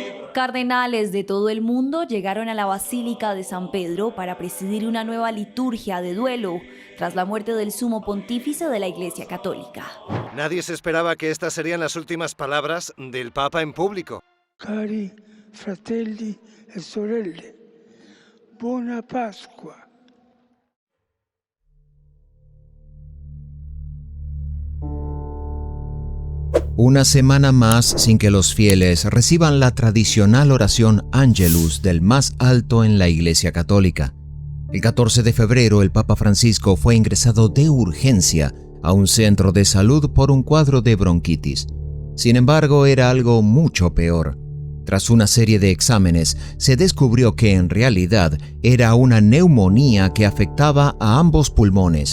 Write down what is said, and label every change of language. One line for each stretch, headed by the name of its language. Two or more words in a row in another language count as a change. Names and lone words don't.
Spanish: Cardenales de todo el mundo llegaron a la Basílica de San Pedro para presidir una nueva liturgia de duelo tras la muerte del sumo pontífice de la Iglesia Católica. Nadie se esperaba que estas serían las últimas palabras del Papa en público.
Italian: Cari fratelli e sorelle, buona Pasqua.
Spanish: Una semana más sin que los fieles reciban la tradicional oración Angelus del más alto en la Iglesia Católica. El 14 de febrero el Papa Francisco fue ingresado de urgencia a un centro de salud por un cuadro de bronquitis. Sin embargo, era algo mucho peor. Tras una serie de exámenes, se descubrió que en realidad era una neumonía que afectaba a ambos pulmones.